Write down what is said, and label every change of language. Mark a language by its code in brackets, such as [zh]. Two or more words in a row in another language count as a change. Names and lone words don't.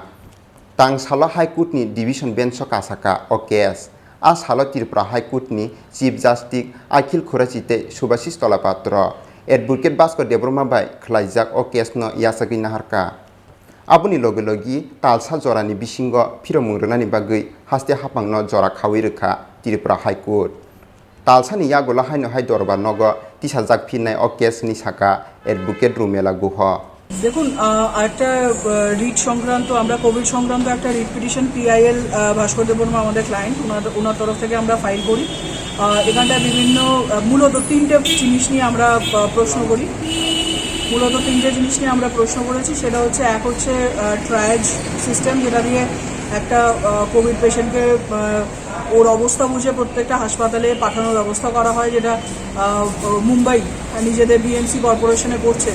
[trp] Tangsalo High Court ni [en] division bench [trp] kasaka o case asalo Tripura High Court ni Chief Justice Akhil Khurachite Subhasis Tolapatra Adv.Baskar Debbarma bai khlaijak o case no yasagi naharka. Aboni logi talsa jorani bisingo phiromungrani bagai haste hapangno jora khawi rekha Tripura High Court. Talsani yagola haino hai dorba nogo tisajak phinnai o case ni saka Advocate Rumela guho. [bn] দেখুন একটা রিট সংক্রান্ত আমরা কোভিড সংক্রান্ত একটা [en] writ petition [bn] PIL ভাস্কর দেববর্মা আমাদের ক্লায়েন্ট ওনার তরফ থেকে আমরা ফাইল করি। এখানটায় বিভিন্ন মূলত তিনটে জিনিস নিয়ে আমরা প্রশ্ন করি। করেছি সেটা হচ্ছে এক হচ্ছে [en] triage system, [bn] যেটা দিয়ে একটা কোভিড পেশেন্টকে ওর অবস্থা বুঝে প্রত্যেকটা হাসপাতালে পাঠানোর ব্যবস্থা করা হয়, যেটা মুম্বাই নিজেদের BMC কর্পোরেশনে করছে।